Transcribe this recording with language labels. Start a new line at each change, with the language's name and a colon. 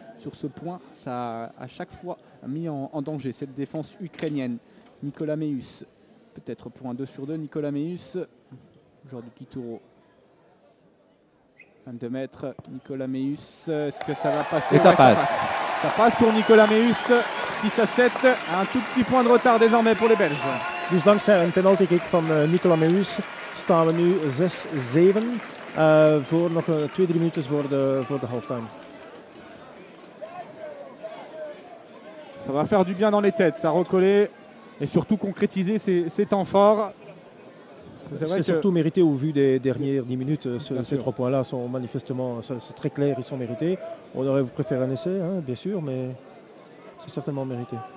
French: Sur ce point, ça a à chaque fois mis en danger cette défense ukrainienne. Nicolas Meus. Peut-être pour un 2 sur 2, Nicolas Meus, joueur du Kituro. 22 mètres, Nicolas Meus, est-ce que ça va passer? Et ça passe. Ça passe pour Nicolas Meus, 6-7, un tout petit point de retard désormais pour les Belges.
Dutch: Dus dankzij een penalty kick van Nicola Meus staan we nu 6-7 voor nog 2-3 minuten voor de halftime.
French: Ça va faire du bien dans les têtes, ça recoller et surtout concrétiser ces temps forts. C'est surtout mérité au vu des dernières 10 minutes. Ces sûr. 3 points-là sont manifestement, c'est très clair, ils sont mérités. On aurait préféré un essai, hein, bien sûr, mais c'est certainement mérité.